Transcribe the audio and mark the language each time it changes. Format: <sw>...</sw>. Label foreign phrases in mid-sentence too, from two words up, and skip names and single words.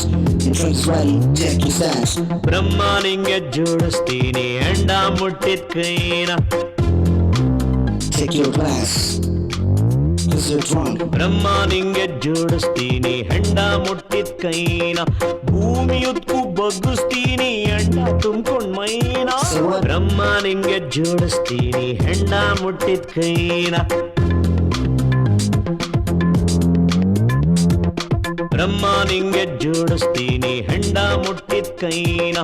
<en>Your drinks ready, check your stash.</en> <kn>ಬ್ರಹ್ಮ ನಿಂಗೆ ಜೋಡಿಸ್ತೀನಿ ಎಂಡ ಮುಟ್ಟಿದ ಕೈನ.</kn> <en>Take your glass, cause you're drunk.</en> <kn>ಬ್ರಹ್ಮ ನಿಂಗೆ ಜೋಡಿಸ್ತೀನಿ ಹೆಂಡ ಮುಟ್ಟಿದ ಕೈನ. ಭೂಮಿಯುದ್ಕು ಬಗ್ಗಿಸ್ತೀನಿ ಎಂಡ ತುಂಬ್ಕೊಂಡ್ ಮೈನ. ಬ್ರಹ್ಮ ನಿಂಗೆ ಜೋಡಿಸ್ತೀನಿ ಹೆಂಡ ಮುಟ್ಟಿದ ಕೈನ. ಬ್ರಹ್ಮ ನಿಂಗೆ ಜೋಡಿಸ್ತೀನಿ ಹೆಂಡ ಮುಟ್ಟಿದ ಕೈನ.</kn>